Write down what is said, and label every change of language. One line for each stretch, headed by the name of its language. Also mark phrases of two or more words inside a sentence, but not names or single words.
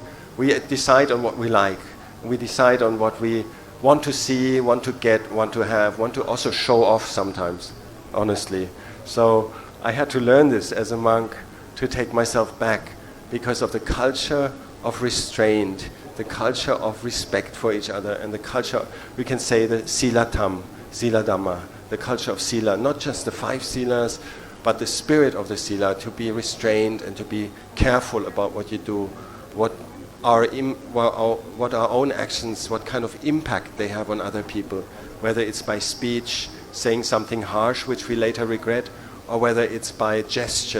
English: We decide on what we like. We decide on what we want to see, want to get, want to have, want to also show off sometimes, honestly. So I had to learn this as a monk, to take myself back because of the culture of restraint, the culture of respect for each other, and the culture, we can say the silatam,
Pali: sila dhamma,
English: the culture of sila, not just the 5 silas, but the spirit of the sila, to be restrained and to be careful about what you do, what our own actions, what kind of impact they have on other people, whether it's by speech, saying something harsh which we later regret, or whether it's by gesture.